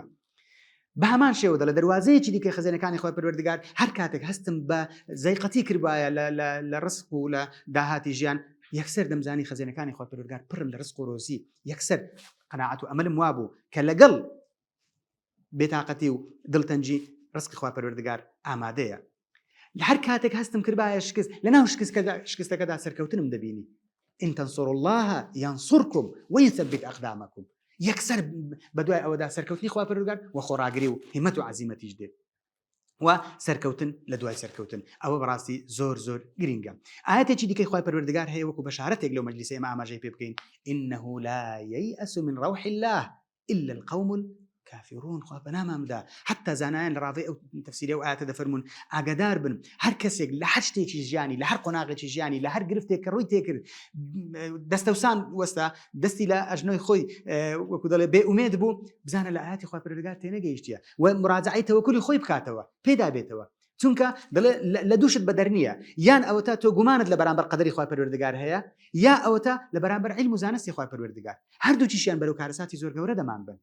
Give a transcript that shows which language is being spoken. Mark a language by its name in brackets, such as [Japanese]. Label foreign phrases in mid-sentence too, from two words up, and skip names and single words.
[Central Kurdish] بە هەمان شێوەدا لە دەواازەیەکی دیکە خەزانەکانی خۆی پەروەردگار هەر کاتێک هەستم بە زەیقەتی کردوایە لە ڕزق و لە داهاتی ژیان یەکسەر دەمزانی خەزانەکانی خۆی پەروەردگار پڕن لە ڕزق و ڕۆزی یەکسەر قەناعەت و ئەمەلم وابوو کە لەگەڵ بێتاقەتی و دڵتەنجی ڕزقی خۆی پەروەردگار ئامادەیە. لە هەر کاتێک هەستم کردایە شکست لەناو شکستەکەدا سەرکەوتنم دەبینی. [Arabic] إن تنصروا الله ينصركم ويثبت أقدامكم. [Central Kurdish] یەکسەر بەدوای ئەوەدا سەرکەوتنی خوا پەروەردگار و خۆڕاگری و هیمەت و عەزیمەتیش دێ و سەرکەوتن لە دوای سەرکەوتن ئەوە بەڕاستی زۆر زۆر گرینگە. ئاەتێکی دیکەی خوا پەروەردگار هەیە وەکو بەشارەتێک لەو مەجلیسە ئێمە ئاماژەی پێ بکەین [Arabic] إنه لا ييأس من روح الله إلا القوم الكافرون. [Central Kurdish] خوا بەنامامدا حتا زانایان لە ڕاوی ئەو تەفسیری ئەو ئاەتە دەفەرمون ئاگادار بن هەر کەسێک لە هەر شتێکی ژیانی لە هەر قۆناغێکی ژیانی لە هەر گرفتێک کە ڕووی تێکرد دەستەوسان وەستا دەستی لە ئەژنۆی خۆی وەکو دەڵێ بێ ئومێد بوو بزانە لە ئاەتی خوا پەروەردگار تێنەگەیشتیە و مراجعەی تەوەکولی خۆی بکاتەوە پێدا بێتەوە چونکە دەڵێ لە دووشت بەدەرنیە یان ئەوەتە تۆ گومانت لە بەرامبەر قەدەری خوا پەروەردگار هەیە یا ئەوەتە لە بەرامبەر عیلم و زانستی خوا پەروەردگار هەردووچیشیان بەرەو کارەساتی زۆر گەورە دەمان بن.